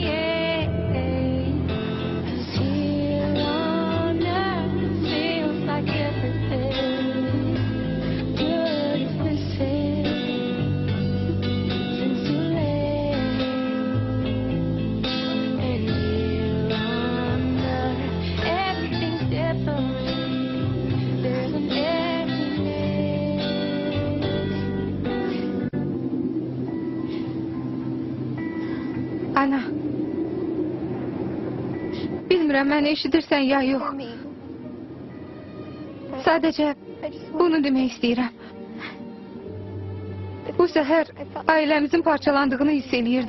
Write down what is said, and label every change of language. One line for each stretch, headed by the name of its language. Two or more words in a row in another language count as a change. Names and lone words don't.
English: 'Cause here on earth feels like everything good is missing since you left. And here on earth everything's different. There's an emptiness.
Azerbaijani: Ana. Bilmirəm məni eşidirsən ya yox. Sadəcə bunu demək istəyirəm. Bu səhər ailəmizin parçalandığını hiss eləyirdim.